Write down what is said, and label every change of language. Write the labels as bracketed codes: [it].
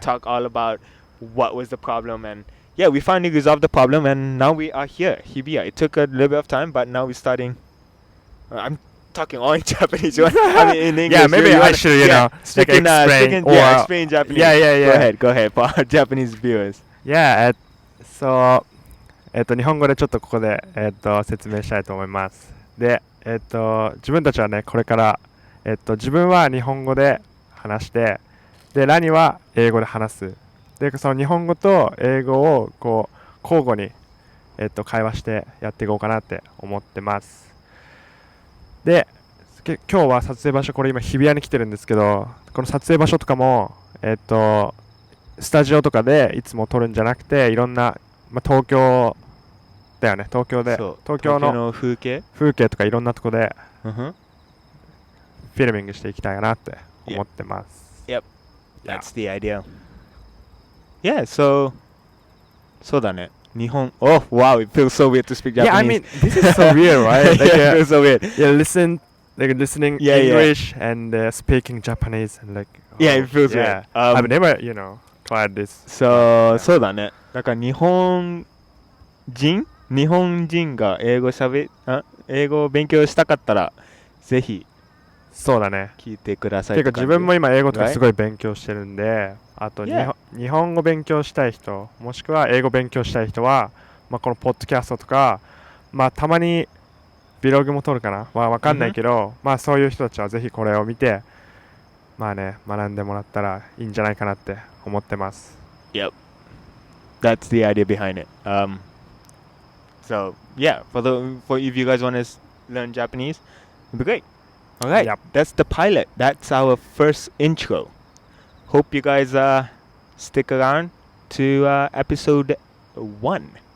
[en] talk all about what was the problem, and yeah, we finally resolved the problem, and now we are here. Hibiya. It took a little bit of time, but now we're starting. I'm talking all in Japanese. I mean in English. Yeah, maybe I should, speak in, explain. explain Japanese. Yeah. Go ahead for our Japanese viewers. Yeah, so, [ja] 日本語でちょっとここで、説明したいと思います。で、自分たちはね、これから、自分は日本語で話して、で、ラニは英語で話す。で、その日本語と英語をこう交互に、会話してやっていこうかなって思ってます。で、今日は撮影場所、これ今日比谷に来てるんですけど、この撮影場所とかも、スタジオとかでいつも撮るんじゃなくて、いろんな、東京だよね、東京の風景とかいろんなとこでフィルミングしていきたいなって思ってます。 [en] Yep. That's the idea. Yeah, so [ja] そうだね。 日本 [en] Oh, wow, it feels so weird to speak Japanese. Yeah, I mean, this is so weird, right? Like, yeah, it feels so weird. listening Yeah, yeah. English and speaking Japanese and like. Yeah, it feels yeah. weird. I've never, tried this. [ja] そうだね。だから日本人が英語を勉強したかったらぜひそうだね。聞いてください。結構自分も今英語とか [en] Right? [ja] すごい勉強してるんで、あと、 [en] Yeah. [ja] 日本語勉強したい人、もしくは英語勉強したい人は、このポッドキャストとか、たまにブログも撮るかな、わかんないけど、そういう人たちはぜひこれを見て、学んでもらったらいいんじゃないかなって思ってます。 [en] Yep. That's the idea behind it. So yeah, for if you guys want to learn Japanese, it'd be great. All right, Yep. That's the pilot. That's our first intro. Hope you guys stick around to episode 1.